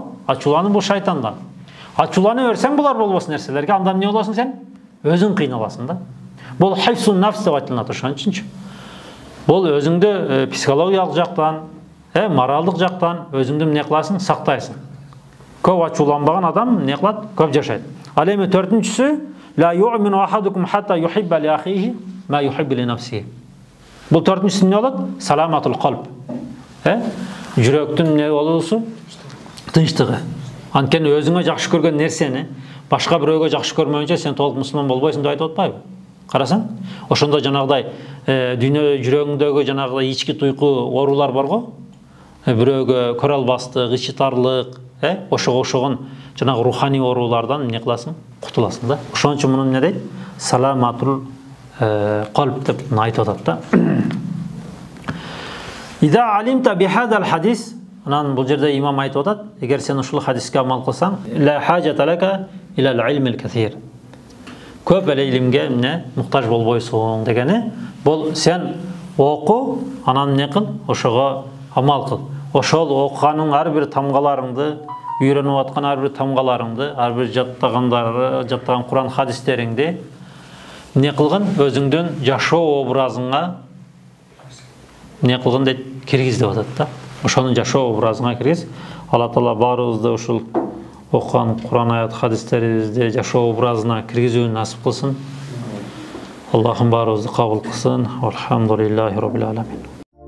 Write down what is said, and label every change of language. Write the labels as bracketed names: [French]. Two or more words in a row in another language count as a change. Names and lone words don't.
[Kyrgyz] Ачуулануу бул шайтандан. Ачуулана берсең булар болбос нерселерге, анда эмне болосуң сен? Өзүң кыйналасың да. Бул [Arabic] حفظ النفس [Kyrgyz] деп айтылат ошон үчүнчү. Бул өзүңдү психологиялык жактан, моралдык жактан өзүңдү эмне кыласың? Сактайсың. Көп ачууланбаган адам эмне кылат? Көп жашайт. Ал эми төртүнчүсү, [Arabic] لا يؤمن أحدكم حتى يحب لأخيه ما يحب لنفسه. [Kyrgyz] Бул төртүнчүсү эмне болот? [Arabic] سلامة القلب. [Kyrgyz] Жүрөктүн эмне болуусу? Тынчтыгы. Анткени өзүңө жакшы көргөн нерсени башка бирөөгө жакшы көрмөйүнчө сен толук мусулман болбойсуң деп айтып атпайбы? Карасаң, ошондо жанагыдай дүйнө жүрөгүңдөгү жанагыдай ички туйку оорулар барго. Бирөөгө көрө албастык, ичи тарлык, ошого окшогон жанагы руханий оорулардан эмне кыласың? Кутуласың да. Ошон үчүн муну эмне дейт? [Arabic] سلامة القلب [Kyrgyz] деп айтып атат да. [Arabic] إذا علمت بهذا الحديث, [Kyrgyz] анан бул жерде имам айтып атат, эгер сен ушул хадиске амал кылсаң, [Arabic] لا حاجة لك إلى العلم الكثير. [Kyrgyz] Көп эле илимге эмне муктаж болбойсуң дегени, бул сен оку, анан эмне кыл? Ошого амал кыл. Ошол окуганың ар бир тамгаларыңды, үйрөнүп аткан ар бир тамгаларыңды, ар бир жаттаган Куран хадистериңди эмне кылгын? Өзүңдүн жашоо образыңа эмне кылгын дейт? Киргиз деп атат да. Ошонун жашоо образыңа киргиз. Алла Таала баарыбызды ушул окуган Куран аят хадистерибизди жашоо образына киргизүүнү насип кылсын. Аллахым баарыбызды кабыл кылсын. [Arabic] الحمد لله رب العالمين.